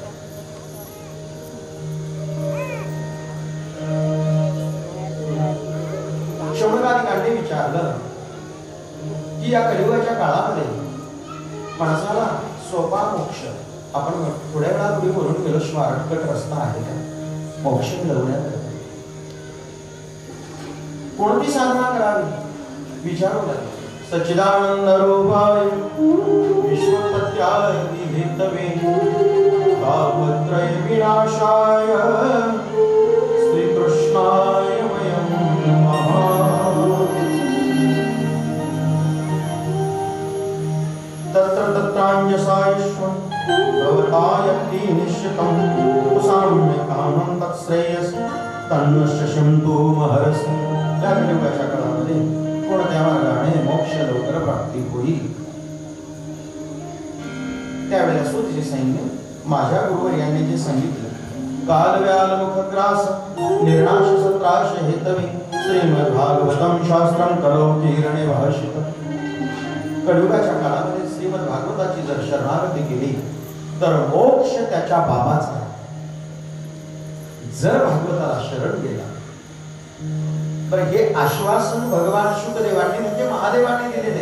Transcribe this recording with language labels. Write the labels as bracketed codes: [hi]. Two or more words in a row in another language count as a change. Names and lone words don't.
[mr] शौनकादिकांनी विचारलं की या कलियुगाच्या काळामध्ये माणसाला सोपा मोक्ष, आपण थोड्या वेळापूर्वी बोलून गेलो, शॉर्टकट रस्ता आहे का मोक्ष मिळवण्यात? कोणती साधना करावी विचारू लागले. [sa] सच्चिदानंद रूपाय विश्वोत्पत्त्याय विभेदवे तापत्रय विनाशाय श्रीकृष्णाय वयं नमः. तत्र तत्राञ्जसायश्वं भवतायक्ति निश्चितं साम्य कामं तत्श्रेयस तन्नश्यन्तु महर्षि. [mr] त्या कलियुगाच्या काळामध्ये कोणत्या मार्गाने मोक्ष लवकर प्राप्ती होईल? त्यावेळेला सुतीचे सैन्य माझ्या गुरुवर्यांनी जे सांगितलं, [sa] काल व्याल मुखग्रास निर्नाश सत्राश हेतवे श्रीमद् भागवतम शास्त्रम कलौकीर्णे भाषित. [mr] कलियुगाच्या काळामध्ये श्रीमद् भागवताची जर शरणागती केली तर मोक्ष त्याच्या बाबाचा. जर भागवताला शरण गेला तर हे आश्वासन भगवान शुकदेवांनी म्हणजे महादेवांनी दिलेले.